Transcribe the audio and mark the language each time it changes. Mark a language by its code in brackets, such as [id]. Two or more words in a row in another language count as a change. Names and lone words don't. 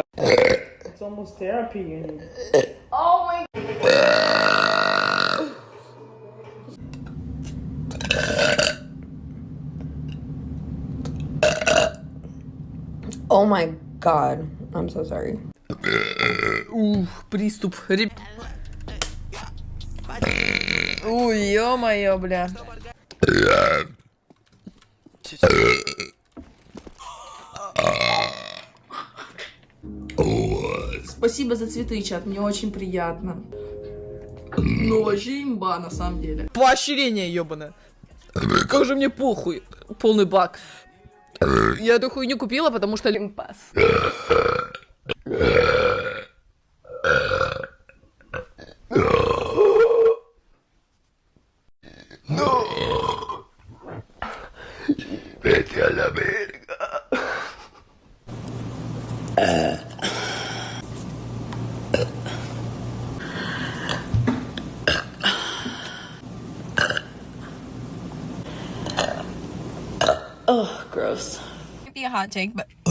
[en] It's almost therapy. Oh my. Oh my god. I'm so sorry. [ru] Приступ. Ой, ё-моё, бля. Спасибо за цветы, чат. Мне очень приятно. Ну, вообще имба, на самом деле. Поощрение, ёбаное. Как же мне похуй. Полный бак. Я эту хуйню купила, потому что лимпас. [es] Vete a la verga. [en] Oh, gross. Might be a hot take, but